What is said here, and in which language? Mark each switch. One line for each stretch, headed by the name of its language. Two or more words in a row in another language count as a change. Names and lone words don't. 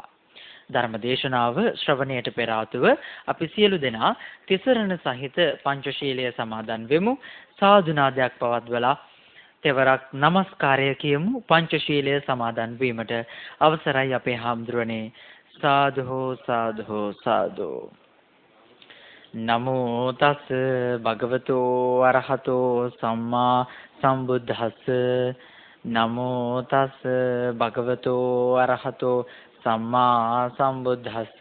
Sinhala: ධර්මදේශනාව ශ්‍රවණයට පෙර ආතුව අපි සියලු දෙනා තිසරණ සහිත පංචශීලය සමාදන් වෙමු. සාදුනාදයක් පවත්වලා තෙවරක් নমස්කාරය කියමු. පංචශීලය සමාදන් වීමට අවසරයි අපේ හාමුදුරනේ. සාදු සාදු සාදු.
Pali: නමෝ තස් භගවතෝ අරහතෝ සම්මා සම්බුද්දස්ස. නමෝ තස් භගවතෝ අරහතෝ සම්මා සම්බුද්දස්ස.